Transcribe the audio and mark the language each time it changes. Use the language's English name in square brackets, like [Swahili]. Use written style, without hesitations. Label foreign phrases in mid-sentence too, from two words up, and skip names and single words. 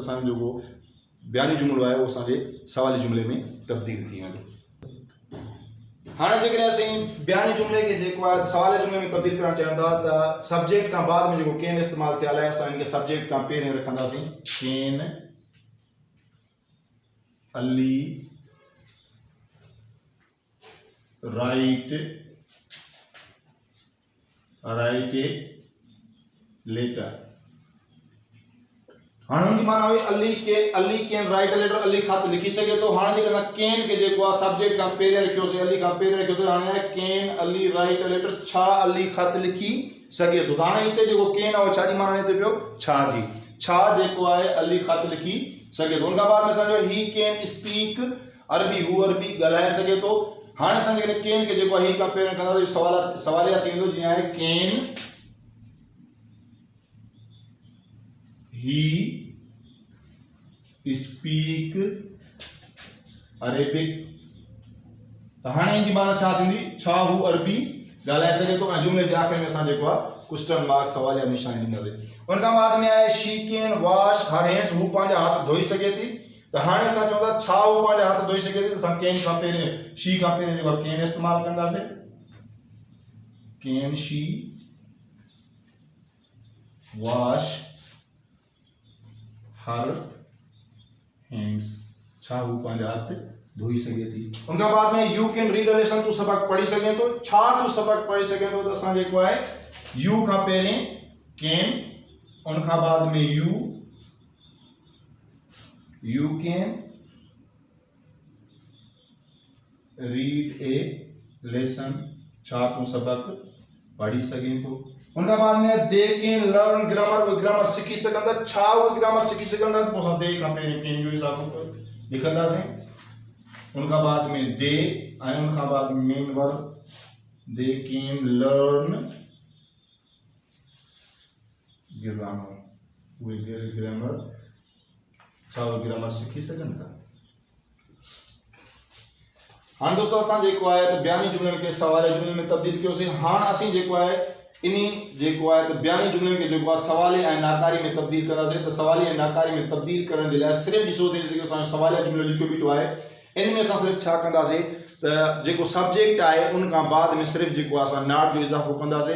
[Sindhi] असांजो जेको बयानी जुमिलो आहे उहो असांजे सवाली जुमले में तब्दील थी वेंदो। हाणे जेकॾहिं असीं बयानी जुमले खे जेको आहे सवाले जुमले में तब्दील करणु चाहियूं था, त सब्जेक्ट खां बाद में जेको कैन इस्तेमालु थियल आहे असां इनखे सब्जेक्ट खां पहिरीं रखंदासीं। [English] Can Ali write a letter. [Sindhi] हाणे उनकी माना हुई [English] Ali can write a letter, [Sindhi] अली ख़त लिखी सघे थो। हाणे जेकर असां कैन खे जेको आहे सब्जेक्ट खां पहिरीं रखियोसीं, अली खां पहिरीं रखियो थो, हाणे [English] can Ali write a letter, [Sindhi] छा अली ख़त लिखी सघे थो। त हाणे हिते जेको कैन आहे छा जी माना हिते पियो छा जी, छा जेको आहे अली ख़त लिखी सघे थो। उनखां बाद में असांजो [English] he can speak Arabic, [Sindhi] हू अरबी ॻाल्हाए सघे थो। हाणे असां जेकॾहिं कैन खे जेको आहे ही खां पहिरीं कंदासीं सवालिया थी वेंदो, जीअं आहे [English] can he speak Arabic. [Sindhi] त हाणे इनजी माना छा थींदी, छा हू अरबी ॻाल्हाए सघे थो। ऐं जुमले जे आख़िर में असां जेको आहे [English] question mark [Sindhi] सवालिया निशानी ॾींदासीं। उनखां बाद में आहे [English] she can wash her hands, [Sindhi] हू पंहिंजा हथ धोई सघे थी। त हाणे असां चऊं था छा हू पंहिंजा हथ धोई सघे थी, त असां कैन खां पहिरीं शी खां पहिरीं जेको आहे कैन इस्तेमालु कंदासीं। [English] Can she wash her hands, [Sindhi] छा हू पंहिंजा हथ धोई सघे थी। उनखां बाद में [English] you can read a lesson, [Sindhi] तू सबक पढ़ी सघे थो, छा तू सबक पढ़ी सघे थो, त असां जेको आहे यू खां पहिरीं कैन, उनखां बाद में [English] you can read a lesson, [Sindhi] छा तू सबक पढ़ी सघे थो। उनखां बाद में [English] they can learn grammar, [Sindhi] वो ग्रामर सीखी सघंदा, छा वो ग्रामर सीखी सघंदा, पोइ असां दे खां पहिरीं कैन जो इज़ाफ़ो लिखंदासीं। उनखां बाद में दे ऐं उनखां बाद [English] main verb, they can learn grammar, [Sindhi] वो ग्रामर, छा वो ग्रामर सीखी सघनि था। हाँ दोस्तों, असां जेको आहे त बयानी जुमले खे सवाले जुमले में तब्दील कयोसीं। हाणे असीं जेको आहे इन्ही जेको आहे त बयानी जुमले खे जेको आहे सवाले ऐं नाकारी में तब्दील कंदासीं। त सवाली ऐं नाकारी में तब्दील करण जे लाइ सिर्फ़ु ॾिसो त जेको असांजो सवालिया जुमलो लिखियो बीठो आहे, इन में असां सिर्फ़ु छा कंदासीं त जेको सब्जेक्ट आहे उन खां बाद में सिर्फ़ु जेको आहे असां नॉट जो इज़ाफ़ो कंदासीं।